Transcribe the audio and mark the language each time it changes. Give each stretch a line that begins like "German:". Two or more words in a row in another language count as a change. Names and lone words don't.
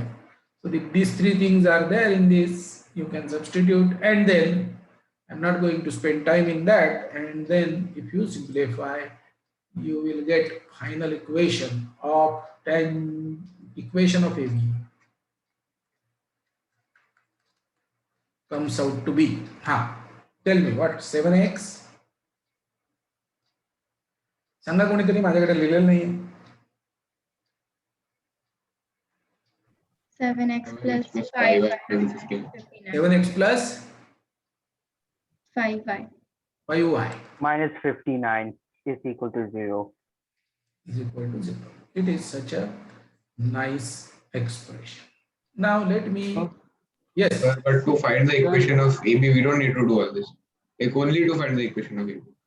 English: So these three things are there in this, you can substitute, and then I'm not going to spend time in that, and then if you simplify, you will get final equation of equation of AB comes out to be, tell me what, 7x?
Marathi: सांगा कोणीतरी, माझ्याकडे लिहिलेलं नाही.
English: 7x plus 5y 7x plus 5y 5y minus 59 is equal to 0. is equal to 0. It is such a nice expression. Now let me, yes, But to find the equation of AB, we don't need to do all this. Like only to find the equation of AB.